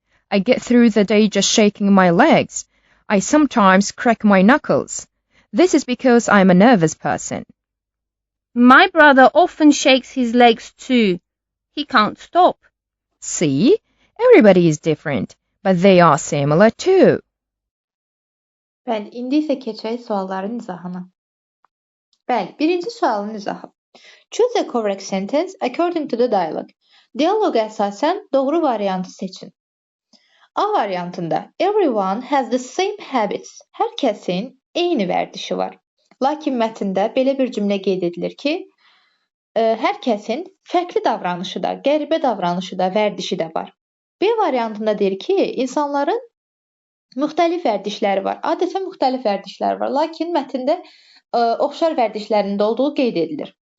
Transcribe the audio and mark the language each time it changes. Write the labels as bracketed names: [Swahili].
[English] I get through the day just shaking my legs. I sometimes crack my knuckles. This is because I'm a nervous person. My brother often shakes his legs too. He can't stop. See? Everybody is different, but they are similar too. [Azerbaijani] Bəli, indi isə keçək sualların izahına. Bəli, birinci sualın izahı. [English] Choose a correct sentence according to the dialogue. [Azerbaijani] Dialoqa əsasən doğru variantı seçin. A variantında [English] everyone has the same habits. [Azerbaijani] Hər kəsin eyni vərdişi var. Lakin mətndə belə bir cümlə qeyd edilir ki, hər kəsin fərqli davranışı da, qəribə davranışı da, vərdişi də var. B variantında deyir ki, insanların müxtəlif vərdişləri var. Adətən müxtəlif vərdişləri var, lakin mətndə oxşar vərdişlərində olduğu qeyd edilir.